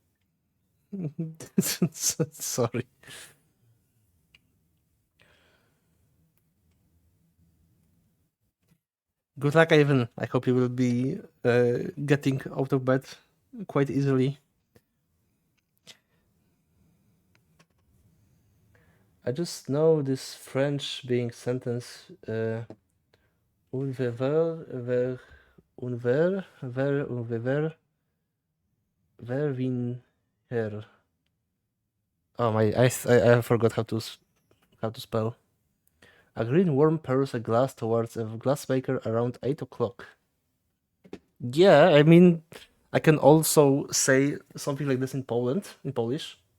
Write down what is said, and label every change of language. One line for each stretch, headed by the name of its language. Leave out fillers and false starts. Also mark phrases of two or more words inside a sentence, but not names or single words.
English: Sorry. Good luck, Ivan. I hope you will be getting out of bed quite easily. I just know this French being sentence
French: un ver, un ver, ver vin her.
English: Oh my! I forgot how to spell. A green worm pours a glass towards a glassmaker around 8 o'clock. Yeah, I mean, I can also say something like this in Polish.